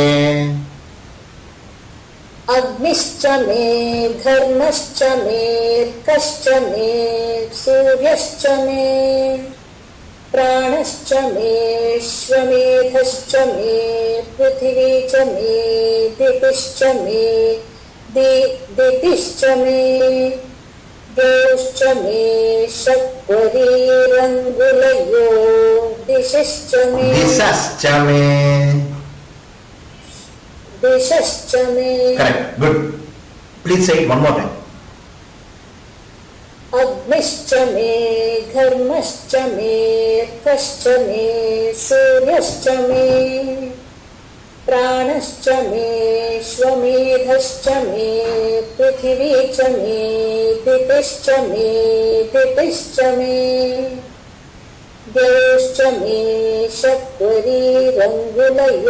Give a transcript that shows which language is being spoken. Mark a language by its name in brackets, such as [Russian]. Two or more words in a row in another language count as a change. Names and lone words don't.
[Sanskrit] अग्निश्च मे, घर्मश्च मे, अर्कश्च मे, सूर्यश्च मे, प्राणश्च मे, अश्वमेधश्च मे, पृथिवी च मे, दितिश्च मे, द्यौश्च मे शक्वरीरङ्गुल यो. दिशश्च मे. [English] Correct, good. Please say it one more time. [Sanskrit] अग्निश्च मे, घर्मश्च मे, अर्कश्च मे, सूर्यश्च मे, प्राणश्च मे, अश्वमेधश्च मे, पृथिवी च मे, दितिश्च मे, द्यौश्च मे शक्वरीरङ्गुल यो.